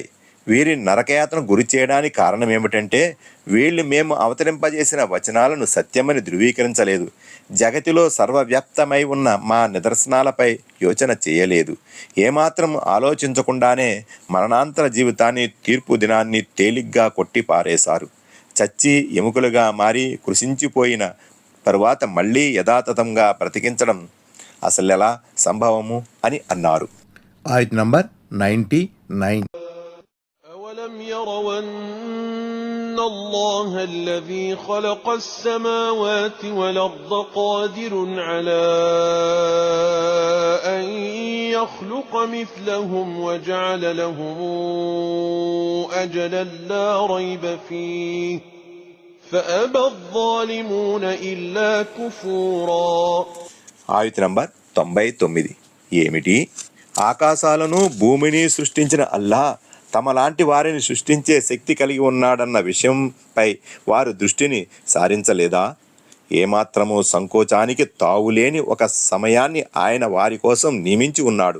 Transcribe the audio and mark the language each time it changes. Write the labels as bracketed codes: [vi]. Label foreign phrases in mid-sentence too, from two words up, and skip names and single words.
[te] వీరిని నరకయాతను గురి చేయడానికి కారణం ఏమిటంటే వీళ్ళు మేము అవతరింపజేసిన వచనాలను సత్యమని ధృవీకరించలేదు, జగతిలో సర్వవ్యాప్తమై ఉన్న మా నిదర్శనాలపై యోచన చేయలేదు, ఏమాత్రం ఆలోచించకుండానే మరణాంతర జీవితాన్ని, తీర్పు దినాన్ని తేలిగ్గా కొట్టి పారేశారు. చచ్చి ఎముకలుగా మారి కృషించిపోయిన తరువాత మళ్ళీ యథాతథంగా బ్రతికించడం అసలెలా సంభవము అని అన్నారు. ఆయత నంబర్ 99. [ar] أَوَلَمْ يَرَوْا أَنَّ اللَّهَ الَّذِي خَلَقَ السَّمَاوَاتِ وَالْأَرْضَ قَادِرٌ عَلَى أَن يَخْلُقَ مِثْلَهُمْ وَجَعَلَ لَهُمْ أَجَلًا لَّا رَيْبَ فِيهِ فَأَبَى الظَّالِمُونَ إِلَّا كُفُورًا. [te] ఆయత నంబర్ 99. ఏమిటి? ఆకాశాలను భూమిని సృష్టించిన అల్లా తమలాంటి వారిని సృష్టించే శక్తి కలిగి ఉన్నాడన్న విషయంపై వారు దృష్టిని సారించలేదా? ఏమాత్రమూ సంకోచానికి తావులేని ఒక సమయాన్ని ఆయన వారి కోసం నియమించి ఉన్నాడు.